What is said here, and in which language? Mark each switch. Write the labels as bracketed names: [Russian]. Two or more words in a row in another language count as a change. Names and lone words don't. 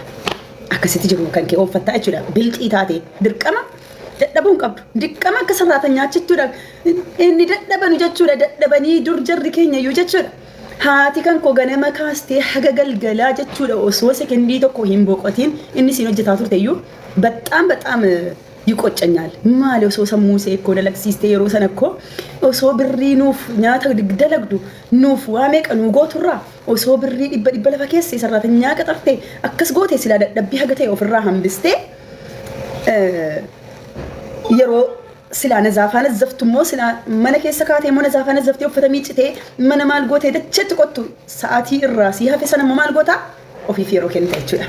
[Oromo] Akkasitti jiru kan kee ooffattaa jechuudha. Bilxii taate dirqama dadhabuun qabdu. Dirqama akka sarraatan nyaachichuudha. Inni dadhabanu jechuudha. Dadhabanii dur jarri keenya iyyuu jechuudha. Haati kan koo ganama kaastee haga galgalaa jechuudha osoo sekendii tokko hin boqotiin inni siin hojjetaa turte iyyuu [Amharic] በጣም ይቆጨኛል ማለ [Oromo] osoo sammuu see እኮ dalagsiistee yeroo sana እኮ osoo birrii nuuf nyaata dalagdu nuuf waa meeqa nu gooturraa osoo birrii dhibba lafa keessee sarratanyaa qaxartee akkas gootee silaa dadhabbii haga ta'e ofirraa hambistee yeroo silaa nazaafaa nazzaftu immoo silaa mana keessa kaatee immoo nazaafaa nazzaftee uffata miiccitee mana maal gootee dacheetti qottu sa'aatii irraa sii hafe sana immoo maal gootaa ofiif yeroo kennita jechuudha.